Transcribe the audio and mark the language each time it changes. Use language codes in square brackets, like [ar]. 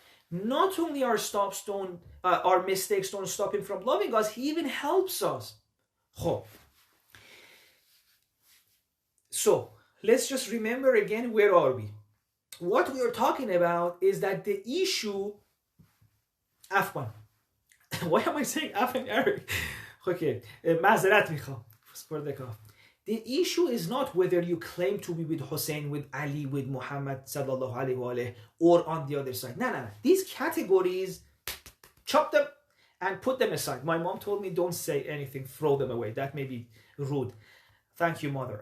[en] Not only our mistakes don't stop him from loving us, he even helps us. So, let's just remember again, where are we? What we are talking about is that the issue, Afwan. Why am I saying Afwan Arabic? [fa] Okay, معذرت میخوام. [en] The issue is not whether you claim to be with Hussein, with Ali, with Muhammad sallallahu alaihi wasallam, or on the other side. No. These categories, chop them and put them aside. My mom told me don't say anything, throw them away. That may be rude. Thank you, mother.